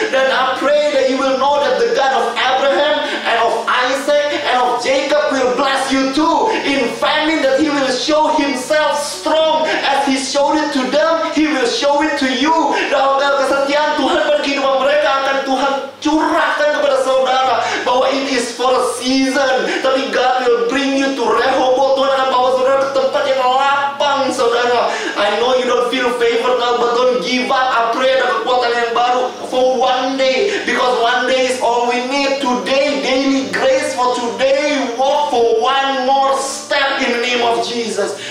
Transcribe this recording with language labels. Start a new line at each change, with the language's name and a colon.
English: Dan I pray that you will know that the God of Abraham and of Isaac and of Jacob will bless you too. In famine, that He will show Himself strong as He showed it to them. He will show it to you.
Indonesian: Dalam kesetiaan Tuhan pada kehidupan mereka akan Tuhan curahkan kepada saudara bahwa it is for a season. Tapi God will bring you to Rehoboth. Tuhan akan bawa saudara ke tempat yang lapang, saudara.
English: I know you don't feel favored now, but don't give up. I pray ada kekuatan yang baru for one day, because one day is all we need. Today, daily grace for today. Walk for one more step in the name of Jesus.